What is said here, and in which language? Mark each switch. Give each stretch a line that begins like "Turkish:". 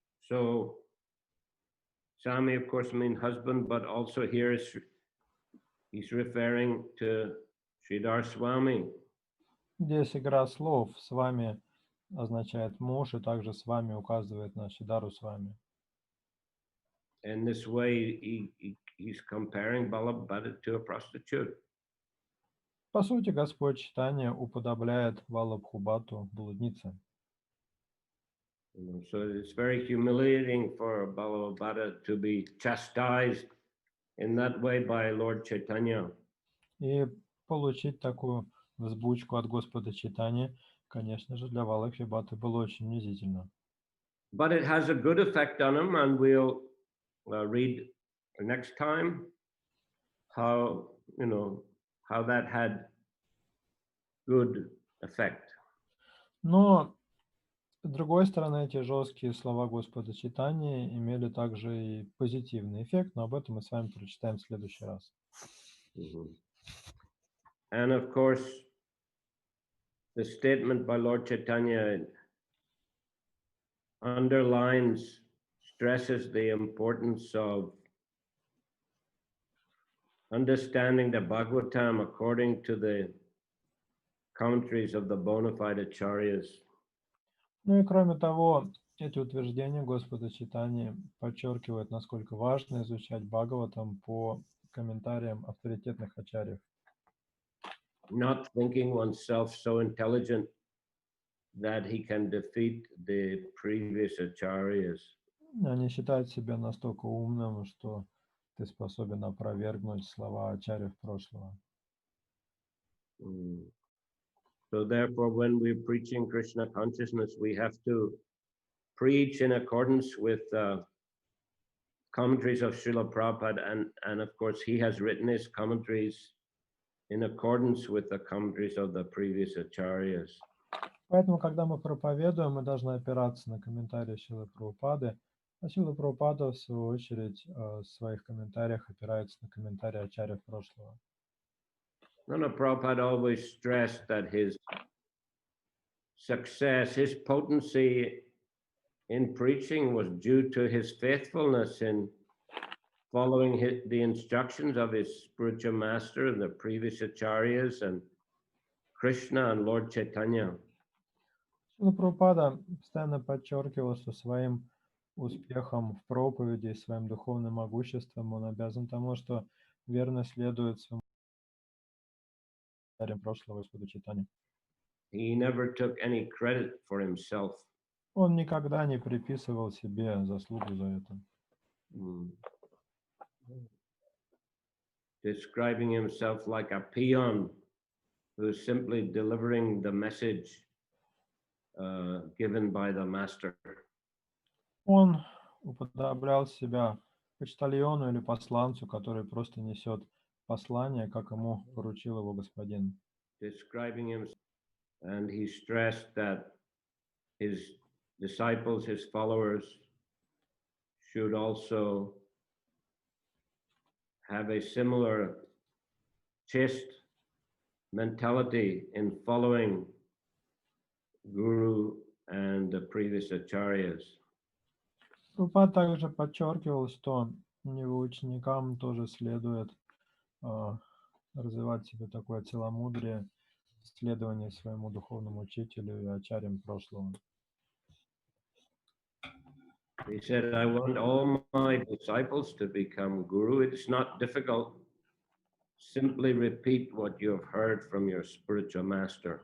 English: So, Swami, of course, means husband, but also here he's referring to Sridhar Swami.
Russian: Здесь игра слов. С вами означает муж, и также с вами указывает на Шридару Свами.
English: In this way, he's comparing Ballabhabhata to a prostitute.
Russian: По сути, Господь Чайтанья уподобляет Валабхабхату блуднице.
English: So it's very humiliating for Ballabhabhata to be chastised in that way by Lord Chaitanya.
Russian: И получить такую взбучку от Господа Чайтаньи, конечно же, для Валабхабхаты было очень унизительно.
English: But it has a good effect on him, and we'll read next time how that had good effect.
Russian: Но с другой стороны, эти жесткие слова Господа Чайтаньи имели также и позитивный эффект, но об этом мы с вами прочитаем в следующий раз.
English: And of course, the statement by Lord Chaitanya underlines, stresses the importance of understanding the Bhagavatam according to the commentaries of the bona fide acharyas.
Russian: Ну и кроме того, эти утверждения Господа Чайтаньи подчеркивают, насколько важно изучать Бхагаватам по комментариям авторитетных ачарьев.
English: Not thinking oneself so intelligent that he can defeat the previous acharyas.
Russian: Не считать себя настолько умным, что ты способен опровергнуть слова ачарьев прошлого.
English: So therefore, when we're preaching Krishna consciousness, we have to preach in accordance with commentaries of Srila Prabhupada, and of course, he has written his commentaries in accordance with the commentaries of the previous acharyas.
Russian: Поэтому, когда мы проповедуем, мы должны опираться на комментарии Шрилы Прабхупады, а Шрила Прабхупада, в свою очередь, в своих комментариях опирается на комментарии ачарьев прошлого.
English: Nana Prabhupada always stressed that his success, his potency in preaching was due to his faithfulness in following the instructions of his spiritual master and the previous acharyas and Krishna and Lord Chaitanya.
Russian: Ну, Прабхупада постоянно подчеркивал, что своим успехом в проповеди, своим духовным могуществом он обязан тому, что верно следует своему царям прошлого Господу Чайтанье.
English: He never took any credit for himself.
Russian: Он никогда не приписывал себе заслугу за это.
English: Describing himself like a peon who's simply delivering the message given by the master.
Russian: Он уподоблял себя почтальону или посланцу, который просто несет послание, как ему поручил его господин.
English: Describing him, and he stressed that his disciples, his followers, should also have a similar chaste mentality in following Guru and the previous acharyas.
Russian: Прабхупада также подчеркивал, что его ученикам тоже следует развивать в себе такое целомудрие, следование своему духовному учителю и ачарьям прошлого.
English: He said, I want all my disciples to become guru. It's not difficult. Simply repeat what you have heard from your spiritual master.